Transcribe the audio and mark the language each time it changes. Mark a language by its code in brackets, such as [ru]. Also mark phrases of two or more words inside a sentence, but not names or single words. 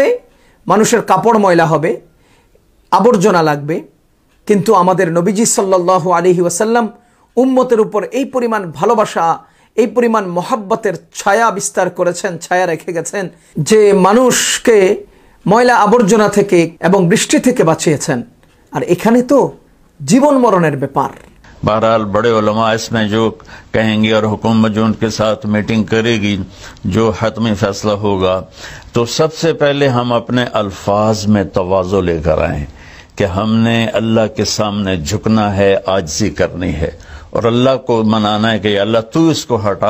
[bn] মানুষের কাপড় ময়লা হবে, আবর্জনা লাগবে, কিন্তু আমাদের নবীজি [ar] صلى الله عليه وسلم [bn] উম্মতের উপর এই পরিমাণ ভালোবাসা, এই পরিমাণ মহব্বতের ছায়া বিস্তার করেছেন, ছায়া রেখে গেছেন যে মানুষকে ময়লা আবর্জনা থেকে এবং বৃষ্টি থেকে বাঁচিয়েছেন। আর এখানে তো জীবন মরণের ব্যাপার। [ur] بہرحال بڑے علماء اس میں جو کہیں گے اور حکومت جو ان کے ساتھ میٹنگ کرے گی، جو حتمی فیصلہ ہوگا، تو سب سے پہلے ہم اپنے الفاظ میں تواضع لے کر آئیں کہ ہم نے اللہ کے سامنے جھکنا ہے، عاجزی کرنی ہے اور اللہ کو منانا ہے کہ یا اللہ تو اس کو ہٹا.